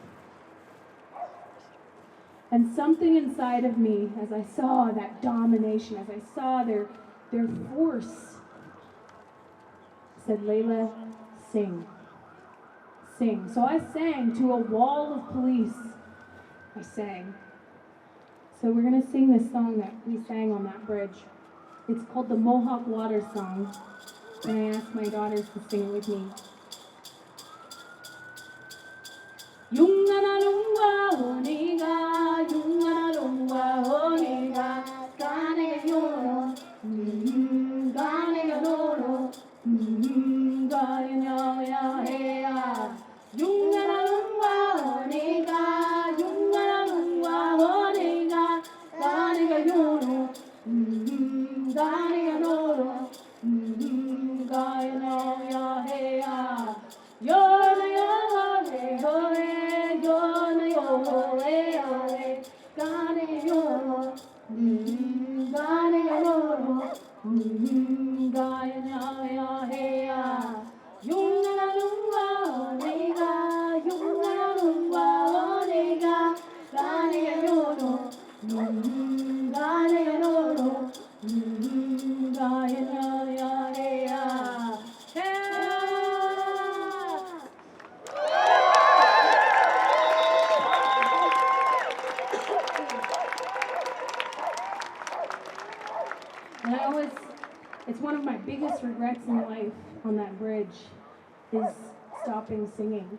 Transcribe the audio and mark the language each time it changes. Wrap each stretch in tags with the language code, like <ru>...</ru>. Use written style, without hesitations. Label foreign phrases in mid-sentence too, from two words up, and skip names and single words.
<en>And something inside of me, as I saw that domination, as I saw their force, said, Layla, sing. Sing. So I sang to a wall of police. I sang. So we're going to sing this song that we sang on that bridge. It's called the Mohawk Water Song. And I asked my daughters to sing it with me.</en> <moh>Yunganalungwa oniga, yunganalungwa oniga, ganega yoro, ganega yoro, ganega ya heya. Yunganalungwa oniga, yunganalungwa oniga, ganega yoro, ganega yoro, ganega ya heya. Yona yona hey hoye, yona yona hey hoye, gane yona, gane yona, gane ya hey ya. Yunga lungwa oniga, yunga lungwa oniga, gane yona, gane yona, gane ya hey ya.</moh> <en>And it's one of my biggest regrets in life on that bridge is stopping singing.</en>